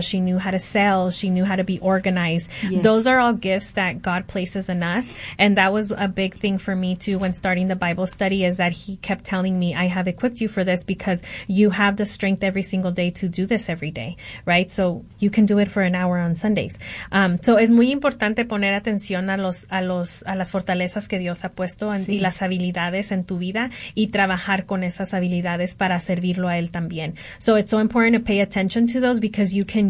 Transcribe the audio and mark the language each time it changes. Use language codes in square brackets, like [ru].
[en] She knew how to sell. She knew how to be organized. Yes. Those are all gifts that God places in us. And that was a big thing for me, too, when starting the Bible study, is that he kept telling me, I have equipped you for this because you have the strength every single day to do this every day, right? So you can do it for an hour on Sundays. [es] So es muy importante poner atención a las fortalezas que Dios ha puesto en, sí. y las habilidades en tu vida y trabajar con esas habilidades para servirlo a él también. [en] So it's so important to pay attention to those because you can